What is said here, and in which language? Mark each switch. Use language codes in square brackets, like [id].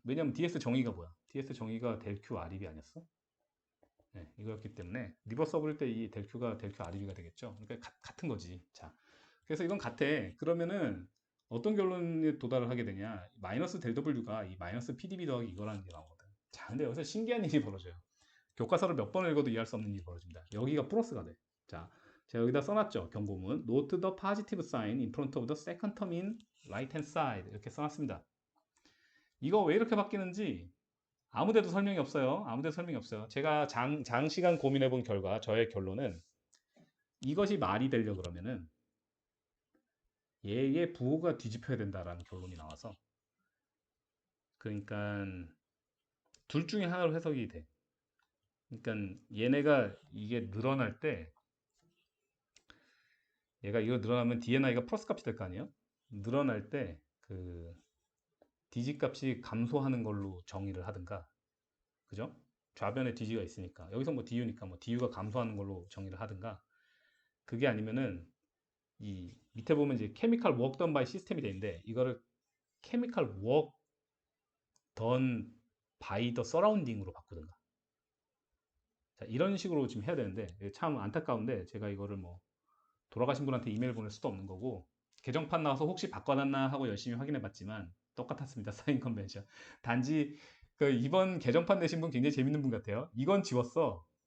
[ko] 왜냐면 DS 정의가 뭐야? DS 정의가 델 Q REB 아니었어? 네, 이거였기 때문에 리버서 부를 때 이 델 Q가 델 Q REB가 되겠죠. 그러니까 같은 거지. 자, 그래서 이건 같아. 그러면은 어떤 결론에 도달을 하게 되냐? 마이너스 델 W가 이 마이너스 PdB 더하기 이거라는 게 나오거든. 자, 근데 여기서 신기한 일이 벌어져요. 교과서를 몇 번 읽어도 이해할 수 없는 일이 벌어집니다. 여기가 플러스가 돼. 자, 제가 여기다 써놨죠. 경고문. [en] Note the positive sign in front of the second term in right hand side. [ko] 이렇게 써놨습니다. 이거 왜 이렇게 바뀌는지 아무데도 설명이 없어요. 아무데도 설명이 없어요. 제가 장시간 고민해 본 결과 저의 결론은 이것이 말이 되려 그러면은 얘의 부호가 뒤집혀야 된다라는 결론이 나와서, 그러니까 둘 중에 하나로 해석이 돼. 그러니까 얘네가 이게 늘어날 때 얘가 이거 늘어나면 DNI가 플러스 값이 될 거 아니에요? 늘어날 때 그 DG 값이 감소하는 걸로 정의를 하든가, 그죠? 좌변에 DG가 있으니까 여기서 뭐 DU니까 뭐 DU가 감소하는 걸로 정의를 하든가, 그게 아니면은 이 밑에 보면 이제 케미컬 워크 던 바이 시스템이 되는데 이거를 케미컬 워크 [en] done by the surrounding [ko] 으로 바꾸든가. 자, 이런 식으로 지금 해야 되는데 참 안타까운데 제가 이거를 뭐 돌아가신 분한테 이메일 보낼 수도 없는 거고 개정판 나와서 혹시 바꿔놨나 하고 열심히 확인해 봤지만 똑같았습니다. 사인 컨벤션. 단지 그 이번 개정판 내신 분 굉장히 재밌는 분 같아요. 이건 지웠어.